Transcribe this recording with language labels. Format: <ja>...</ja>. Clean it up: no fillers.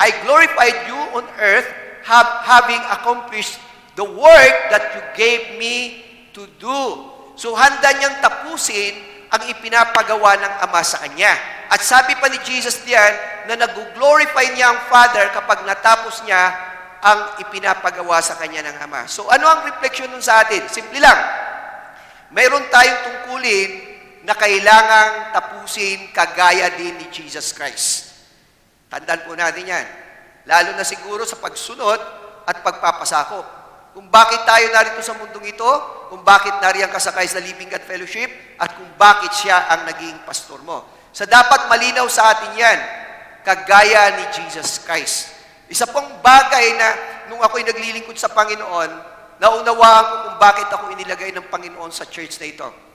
<en>I glorified you on earth, having accomplished the work that you gave me to do.</en> <tl>So handa niyang tapusin ang ipinapagawa ng Ama sa Kanya. At sabi pa ni Jesus diyan na nag-glorify niya ang Father kapag natapos niya ang ipinapagawa sa Kanya ng Ama. So ano ang reflection nun sa atin? Simple lang. Mayroon tayong tungkulin na kailangang tapusin kagaya din ni Jesus Christ. Tandaan po natin yan. Lalo na siguro sa pagsunod at pagpapasakop. Kung bakit tayo narito sa mundong ito, kung bakit nariyan ka sa Christ the Living God Fellowship, at kung bakit siya ang naging pastor mo. So dapat malinaw sa atin yan, kagaya ni Jesus Christ. Isa pong bagay na nung ako'y naglilingkod sa Panginoon, naunawaan ko kung bakit ako inilagay ng Panginoon sa church na ito.</tl>